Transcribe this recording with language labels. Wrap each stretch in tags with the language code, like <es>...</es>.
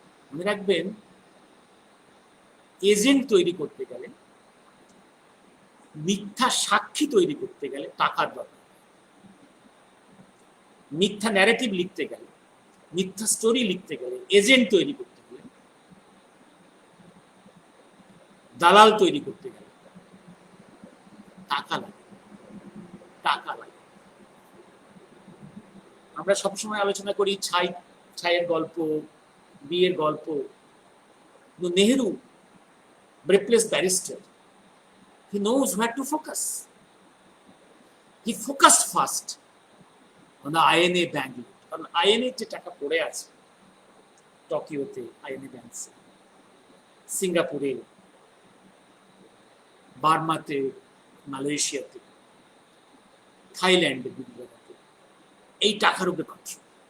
<bn>মনে রাখবেন, এজেন্ট তৈরি করতে গেলে, মিথ্যা সাক্ষী তৈরি করতে গেলে টাকার দরকার, মিথ্যা ন্যারেটিভ লিখতে গেলে, মিথ্যা স্টোরি লিখতে গেলে, এজেন্ট তৈরি করতে গেলে, দালাল তৈরি করতে গেলে টাকা লাগে, টাকা লাগে। আমরা সবসময় আলোচনা করি ছাইয়ের গল্প, বিয়ের গল্প।</bn> <en>Nehru, breathless barrister, he knows where to focus. He focused first on the INA bank.</en> <bn>কারণ আইএনএ যে টাকা পড়ে আছে টোকিওতে, আইএনএ ব্যাংকে, সিঙ্গাপুরে, বার্মাতে, মালয়েশিয়াতে, থাইল্যান্ডে, বিভিন্ন জায়গাতে, এই টাকার উপরে কন্ট্রোল।</bn>